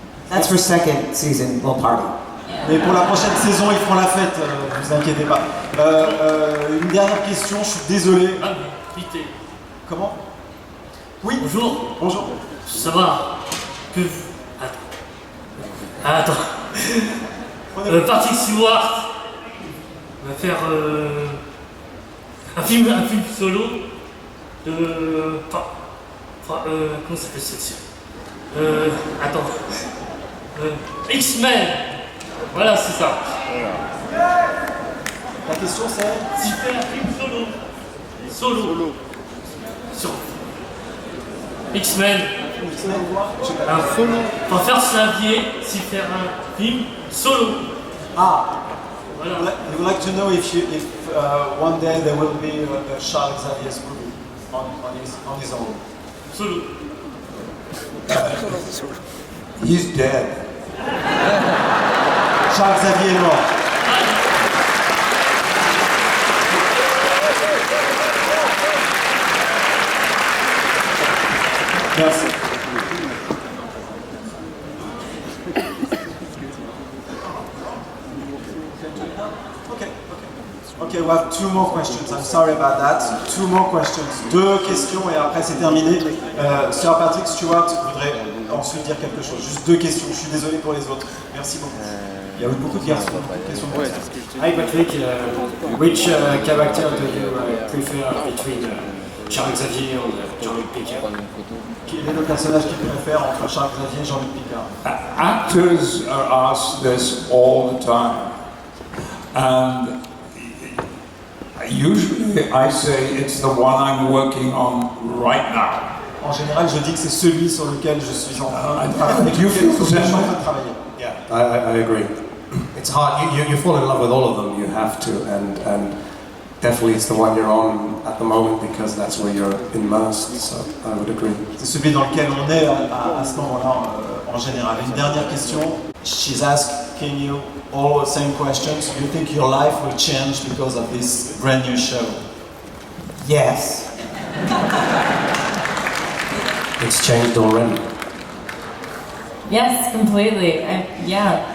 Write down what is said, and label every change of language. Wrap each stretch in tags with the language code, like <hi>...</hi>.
<en>That's for second season, we'll party.</en> <fr>Mais pour la prochaine saison, ils feront la fête, ne vous inquiétez pas. Une dernière question, je suis désolé. Comment? Oui. Bonjour. Ça va que... Attends. Patrick Stewart va faire un film solo de... comment s'appelle cette série? Attends. X-Men. Voilà, c'est ça. La question c'est? Si fait un film solo. Sur X-Men. Un solo. Pour faire janvier, si faire un film solo. Ah. Voilà.</fr> <en>You would like to know if one day there will be a Charles Xavier's movie on his own. Solo. He's dead.</en> <fr>Charles Xavier est mort. Merci.</fr> <en>Okay, we have two more questions. I'm sorry about that. Two more questions.</en> <fr>Deux questions et après c'est terminé. Sir Patrick Stewart voudrait ensuite dire quelque chose. Juste deux questions. Je suis désolé pour les autres. Merci beaucoup. Il y a eu beaucoup de questions.</fr> <en>Hi Patrick, which character do you prefer between Charles Xavier and Jean-Luc Picard?</en> <fr>Quel est le personnage qu'il préfère entre Charles Xavier et Jean-Luc Picard?</fr> <en>Actors are asked this all the time, and usually I say it's the one I'm working on right now.</en> <fr>En général, je dis que c'est celui sur lequel je suis en train de travailler.</fr> <en>Do you feel the same way? Yeah, I agree. It's hard. You fall in love with all of them. You have to, and definitely it's the one you're on at the moment because that's where you're immersed. So I would agree.</en> <fr>C'est celui dans lequel on est à ce moment-là en général. Une dernière question.</fr> <en>She's asking you all the same questions. Do you think your life will change because of this brand new show? Yes. It's changed already. Yes, completely. Yeah.</en>